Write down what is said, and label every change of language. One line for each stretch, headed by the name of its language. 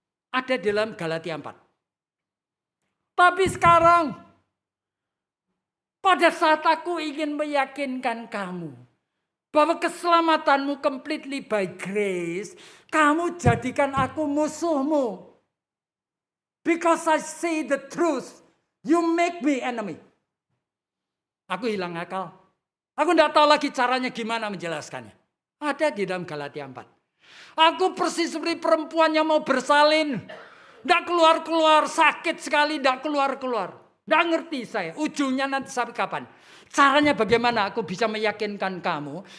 Indonesian: Ada dalam Galatia 4. Tapi sekarang, pada saat aku ingin meyakinkan kamu bahwa keselamatanmu
English: completely by grace,
Indonesian: kamu jadikan aku musuhmu.
English: Because I say the truth, you make me enemy.
Indonesian: Aku hilang akal. Aku tidak tahu lagi caranya gimana menjelaskannya. Ada di dalam Galatia 4. Aku persis seperti perempuan yang mau bersalin. Tidak keluar-keluar, sakit sekali, tidak keluar-keluar. Tidak ngerti saya, ujungnya nanti sampai kapan. Caranya bagaimana aku bisa meyakinkan kamu.